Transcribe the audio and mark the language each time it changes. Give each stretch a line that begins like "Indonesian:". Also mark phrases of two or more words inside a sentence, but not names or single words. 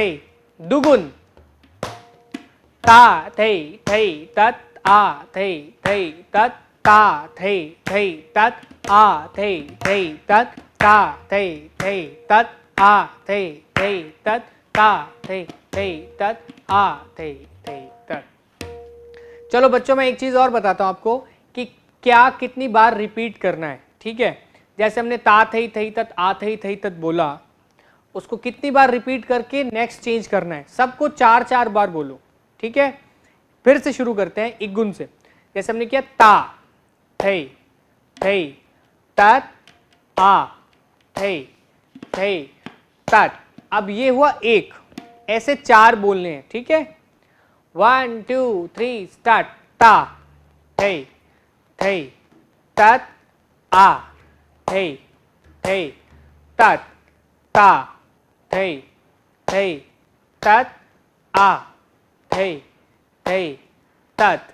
Hindi: दुगुन, ता थै थै तत् आ थै थै तत् ता थै थै तत् आ थै थै तत् ता थै थै तत् आ थै थै तत् ता थै थै तत् आ थै थै तत्। चलो बच्चों, मैं एक चीज और बताता हूं आपको कि क्या कितनी बार रिपीट करना है, ठीक है। जैसे हमने ता थै थै तत् आ थै थै तत् बोला, उसको कितनी बार रिपीट करके
English: next change
Hindi: करना है। सबको 4 बार बोलो, ठीक है। फिर से शुरू करते हैं एक गुण से। जैसे हमने किया ता थै थै तत् आ थै थै तत्। अब ये हुआ एक, ऐसे 4 बोलने हैं, ठीक है। 1 2 3 स्टार्ट। ता थै थै तत् आ थै थै तत् ता थै थै तत् आ थै थै तत्।